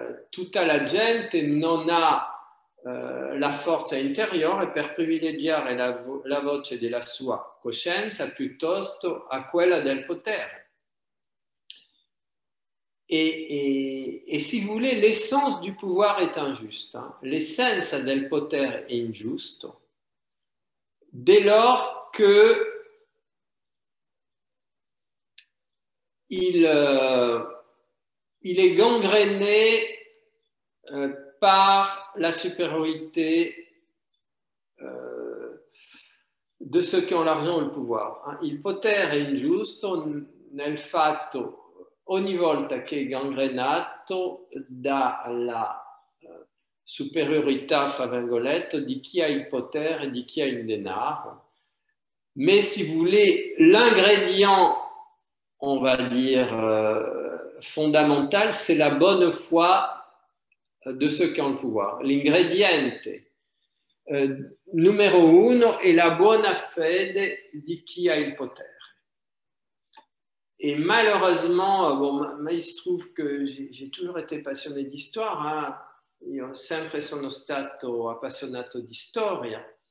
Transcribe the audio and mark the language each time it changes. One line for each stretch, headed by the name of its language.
Italian: Tutta la gente non ha la forza interiore per privilegiare la voce della sua coscienza piuttosto a quella del potere.
French: Et si vous voulez, l'essence du pouvoir est injuste.
Italian: L'essenza del potere è ingiusto
French: dès lors que il est gangréné par la supériorité de ceux qui ont l'argent ou le pouvoir.
Italian: Il potere è ingiusto nel fatto ogni volta che è gangrenato dalla superiorità, fra virgolette, di chi ha il potere e di chi ha il denaro.
French: Mais si vous voulez, l'ingrédient, on va dire, fondamental, c'est la bonne foi de ceux qui ont le pouvoir.
Italian: L'ingrediente numero uno è la buona fede di chi ha il potere.
French: Et malheureusement, il se trouve que j'ai toujours été passionné d'histoire.
Italian: Io sempre sono stato appassionato di storia.